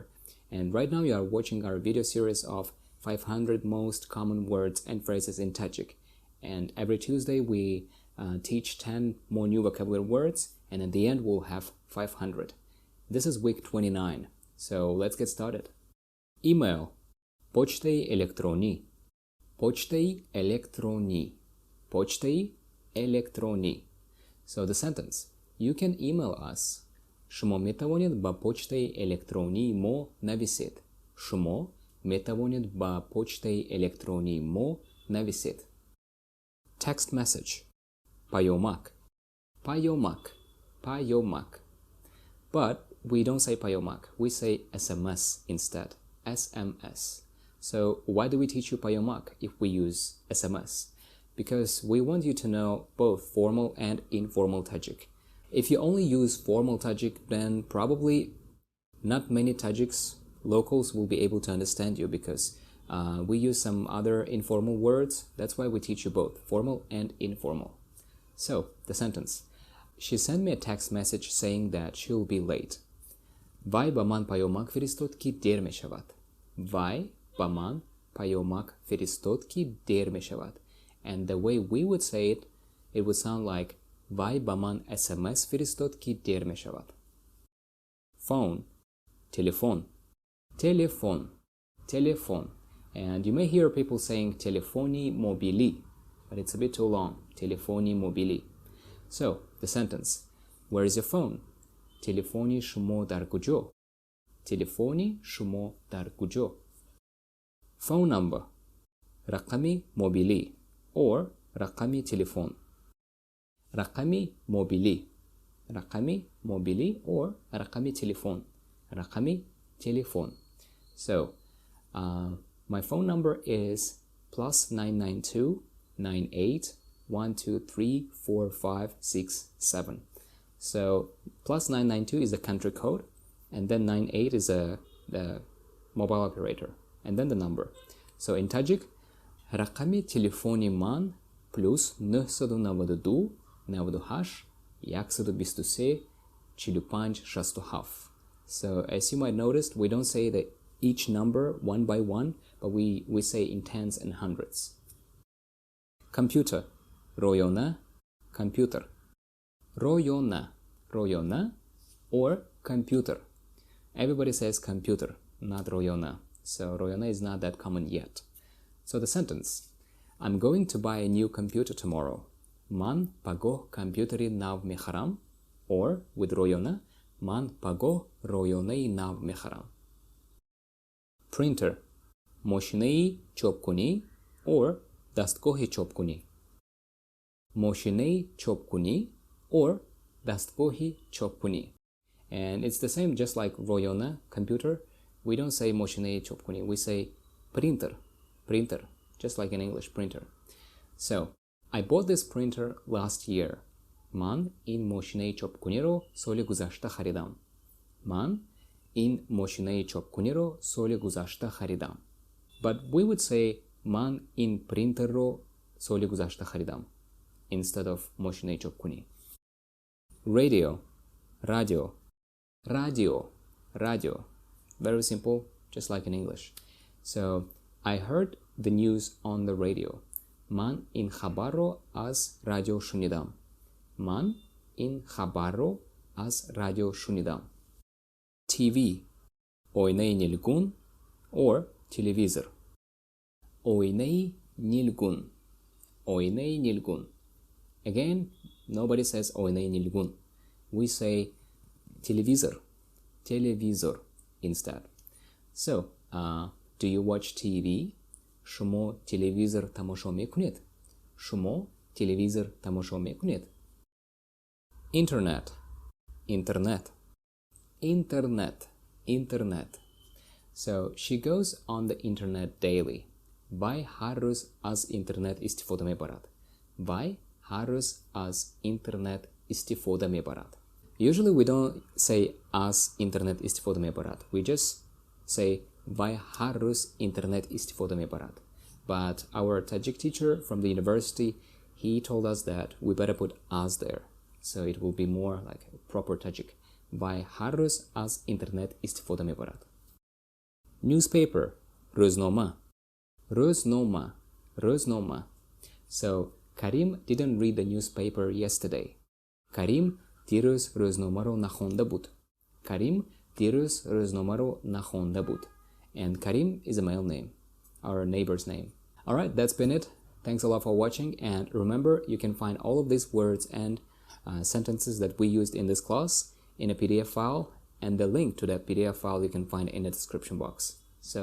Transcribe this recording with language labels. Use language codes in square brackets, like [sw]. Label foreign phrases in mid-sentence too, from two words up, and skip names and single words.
[en] And right now you are watching our video series of 500 most common words and phrases in Tajik. And every Tuesday we teach 10 more new vocabulary words, and at the end we'll have 500. This is week 29, so let's get started. Email, [tg] почтой электронии, почтой электронии, почтой электронии. [en] So the sentence, you can email us. [tg] шумо метавонед бо почтаи электронӣ мо нависед. шумо метавонед бо почтаи электронӣ мо нависед. [en] Text message, [tg] паёмак, паёмак, паёмак. [en] But we don't say паёмак, we say SMS instead. SMS. So why do we teach you паёмак if we use SMS? Because we want you to know both formal and informal Tajik. If you only use formal Tajik, then probably not many Tajiks, locals, will be able to understand you because we use some other informal words. That's why we teach you both formal and informal. So, the sentence. She sent me a text message saying that she'll be late. [tg] Вай ба ман паёмак фиристод ки дер мешавад. Вай ба ман паёмак фиристод ки дер мешавад. [en] And the way we would say it, it would sound like [tg] Вай ба ман SMS фиристод ки дер мешавад. Phone, телефон, телефон, телефон. [en] And you may hear people saying [tg] телефони мобилӣ, [en] but it's a bit too long. [tg] Телефони мобилӣ. [en] So, the sentence. Where is your phone? [tg] Телефони шумо дар куҷо? Телефони шумо дар куҷо? [en] Phone number. [tg] рақами мобилӣ or рақами телефон. рақами мобилӣ. рақами мобилӣ or рақами телефон. рақами телефон. [en] So, my phone number is +992 98 123 4567. So +992 is the country code, and then 98 is the mobile operator, and then the number. So in Tajik, [tg] рақами телефони ман +992 98 123 45 67. [en] So as you might notice, we don't say that each number one by one, but we say in tens and hundreds. Computer, [tg] роёна, компютер. Роёна, роёна, [en] or computer. Everybody says computer, not роёна. So роёна is not that common yet. So the sentence, I'm going to buy a new computer tomorrow. [tg] Ман пагоҳ компютери нав мехарам, [en] or with [tg] роёна, ман пагоҳ роёнаи нав мехарам. Printer, мошинаи чопкунӣ or дастгоҳи чопкунӣ. мошинаи чопкунӣ or дастгоҳи чопкунӣ. [en] And it's the same just like роёна, computer. We don't say [tg] мошинаи чопкунӣ, [en] we say printer, printer, just like in English, printer. So, I bought this printer last year. [tg] Ман ин мошинаи чопкуниро соли гузашта харидам. Ман ин мошинаи чопкуниро соли гузашта харидам. [en] But we would say [tg] ман ин принтерро соли гузашта харидам [en] instead of [tg] мошинаи чопкунӣ. Radio, радио, радио, радио. [en] Very simple, just like in English. So, I heard the news on the radio. [tg] Ман ин хабарро аз радио шунидам. Ман ин хабарро аз радио шунидам. TV, оинаи нилгун or телевизор. оинаи нилгун, оинаи нилгун. [en] Again, nobody says оинаи нилгун. We say [tg] телевизор, телевизор [en] instead. So, do you watch TV? [tg] шумо телевизор тамошо мекунед? шумо телевизор тамошо мекунед? [en] Internet, internet, internet, internet. So, she goes on the internet daily. [tg] Вай ҳар рӯз аз интернет истифода мебарад. Вай ҳар рӯз аз интернет истифода мебарад. [en] Usually we don't say [tg] аз интернет истифода мебарад. [en] We just say [tg] вай ҳар рӯз интернет истифода мебарад. [en] but our Tajik teacher from the university, he told us that we better put as there, so it will be more like proper Tajik. [tg] Вай ҳар рӯз аз интернет истифода мебарад. Newspaper, рӯзнoma. Rӯзнoma, rӯзнoma. [en] So Karim didn't read the newspaper yesterday. [tg] Karim дирӯз рӯзномаро нахонда буд. Karim дирӯз рӯзномаро нахонда буд. [en] And Karim is a male name, our neighbor's name. Alright, that's been it. Thanks a lot for watching, and remember, you can find all of these words and sentences that we used in this class in a PDF file, and the link to that PDF file you can find in the description box.